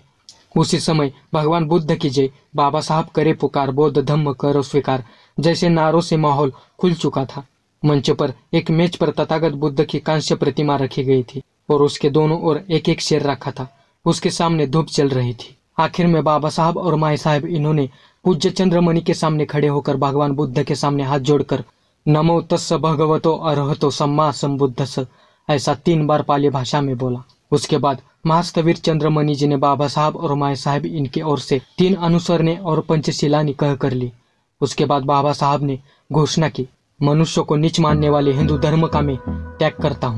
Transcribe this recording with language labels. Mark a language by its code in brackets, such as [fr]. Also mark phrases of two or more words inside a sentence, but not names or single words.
[hi] उसी समय भगवान बुद्ध की जय, बाबा साहब करे पुकार, बौद्ध धम्म करो स्वीकार जैसे नारों से माहौल खुल चुका था। मंच पर एक मेज पर तथागत बुद्ध की कांस्य प्रतिमा रखी गई थी और उसके दोनों ओर एक एक शेर रखा था। उसके सामने धूप चल रही थी। आखिर में बाबा साहब और माई साहब इन्होंने पूज्य चंद्रमणि के सामने खड़े होकर भगवान बुद्ध के सामने हाथ जोड़कर [pi] नमो तस्स भगवतो अरहतो सम्मा संबुद्धस्स [hi] ऐसा 3 बार पाली भाषा में बोला। उसके बाद महास्तवीर चंद्रमणि जी ने बाबा साहब और माए साहब इनकी ओर से 3 अनुसरणे और पंचशिलानी कह कर ली। उसके बाद बाबा साहब ने घोषणा की, मनुष्य को नीच मानने वाले हिंदू धर्म का मैं त्याग करता हूँ।